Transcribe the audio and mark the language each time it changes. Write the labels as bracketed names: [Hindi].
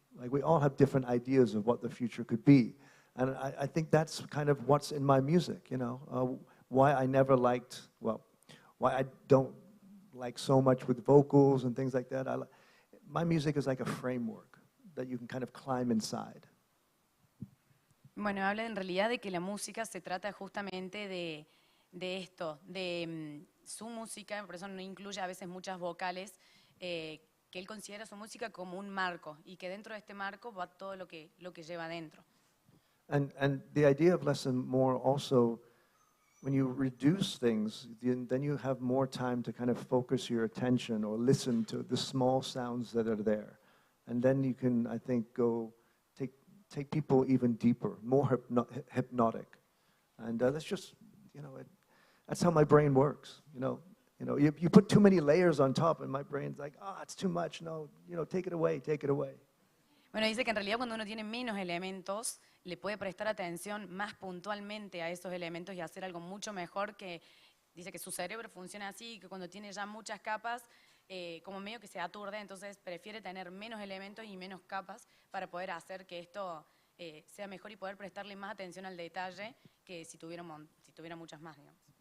[English] Like, we all have different ideas of what the future could be. And I think that's kind of what's in my music, you know, why I never liked, well, why I don't like so much with vocals and things like that. My music is like a framework that you can kind of climb inside. [Spanish] Bueno, habla en realidad de que la música se trata justamente de esto, de su música, por eso no incluye a veces muchas vocales, que él considera su música como un marco y que dentro de este marco va todo lo que lleva dentro. [English] And the idea of less and more also, when you reduce things, then you have more time to kind of focus your attention or listen to the small sounds that are there. And then you can, I think, go take people even deeper, more hypnotic. And that's just, that's how my brain works, You put too many layers on top and my brain's like, it's too much, no, take it away, take it away. [Spanish] Bueno, dice que en realidad cuando uno tiene menos elementos, le puede prestar atención más puntualmente a esos elementos y hacer algo mucho mejor, que dice que su cerebro funciona así, que cuando tiene ya muchas capas, como medio que se aturde, entonces prefiere tener menos elementos y menos capas para poder hacer que esto sea mejor y poder prestarle más atención al detalle que si tuviera muchas más, digamos.